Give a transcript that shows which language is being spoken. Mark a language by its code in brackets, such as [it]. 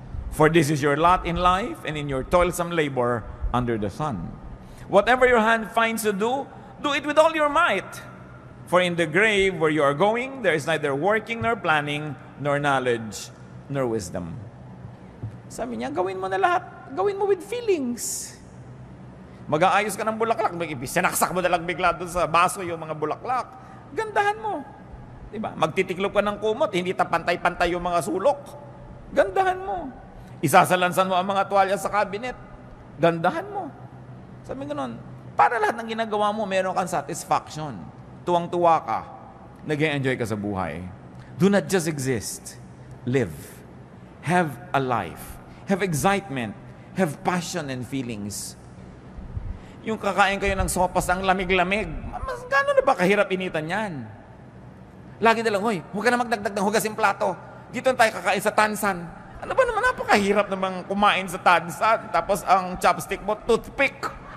[en] For this is your lot in life and in your toilsome labor under the sun. Whatever your hand finds to do, do it with all your might. For in the grave where you are going, there is neither working nor planning, nor knowledge, nor wisdom. [tl] Sabi niya, gawin mo na lahat. Gawin mo [en] with feelings. [tl] Mag-aayos ka ng bulaklak, sinaksak mo na lang bigla doon sa baso yung mga bulaklak. Gandahan mo. Diba? Magtitiklop ka ng kumot, hindi pantay-pantay yung mga sulok. Gandahan mo. Isasalansan mo ang mga tuwalya sa cabinet. Gandahan mo. Sabi gano'n, para lahat ng ginagawa mo, meron kang satisfaction. Tuwang-tuwa ka. Nag-enjoy ka sa buhay. [en] Do not just exist. Live. Have a life. Have excitement. Have passion and feelings. [tl] Yung kakain kayo ng sopas ang lamig-lamig, mas gano'n na ba kahirap initan yan? Lagi na lang, hoy, huwag ka na magdagdag ng hugas yung plato. Dito tayo kakain sa tansan. Ano ba naman, napakahirap namang kumain sa tansan. Tapos ang chopstick mo, toothpick.